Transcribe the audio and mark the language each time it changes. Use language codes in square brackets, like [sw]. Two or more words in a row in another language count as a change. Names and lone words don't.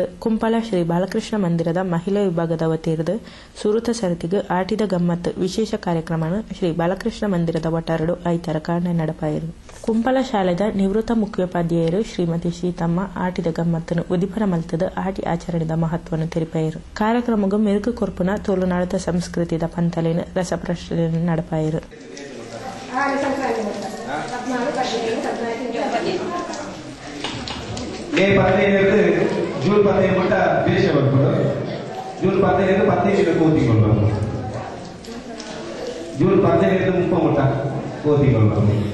[tcy] ಕುಂಪಲ ಶ್ರೀ ಬಾಲಕೃಷ್ಣ ಮಂದಿರದ ಮಹಿಳಾ ವಿಭಾಗದ ವತಿರ್ದು ಸುರುತ ಸರತಿಗೆ ಆಟಿದ ಗಮ್ಮತ್ ವಿಶೇಷ ಕಾರ್ಯಕ್ರಮನು ಶ್ರೀ ಬಾಲಕೃಷ್ಣ ಮಂದಿರದ ವಟಾರಡು ಐತಾರ ಕಾರಣ ನಡಪಾಯಿರು. ಕುಂಪಲ ಶಾಲೆದ ನಿವೃತ್ತ ಮುಖ್ಯೋಪಾಧ್ಯಾಯರು ಶ್ರೀಮತಿ ಸೀತಮ್ಮ ಆಟಿದ ಗಮ್ಮತ್ತನ್ನು ಉದಿಪರ ಮಲ್ತದ ಆಟಿ ಆಚರಣೆದ ಮಹತ್ವವನ್ನು ತೆರಿಪಾಯಿರು. ಕಾರ್ಯಕ್ರಮಗೂ ಮೆರುಕು ಕೊರ್ಪುನ ತುಳುನಾಡದ ಸಂಸ್ಕೃತಿದ ಪಂತಲಿನ ರಸಪ್ರಶ್ನೆ ನಡಪಾಯಿರು. [kn] ಜೂನ್ 15 ಮಟ್ಟ ದೇಶ ಬರ್ಬೋದು. ಜೂನ್ 15 15 ಕೂತಿಕೊಳ್ಳೋದು. ಜೂನ್ 15 30 ಮಟ್ಟ ಕೂತಿಕೊಳ್ಳೋದು.